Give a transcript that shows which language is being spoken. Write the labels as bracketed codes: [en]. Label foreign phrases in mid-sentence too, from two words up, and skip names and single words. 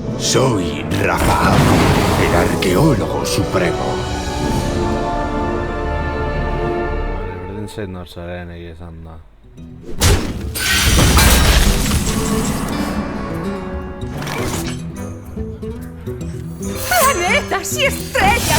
[es] Soy Rafael, el arqueólogo supremo. [eu] Berdin zait nor zaren egia esan da. [es] ¡Planetas y estrellas!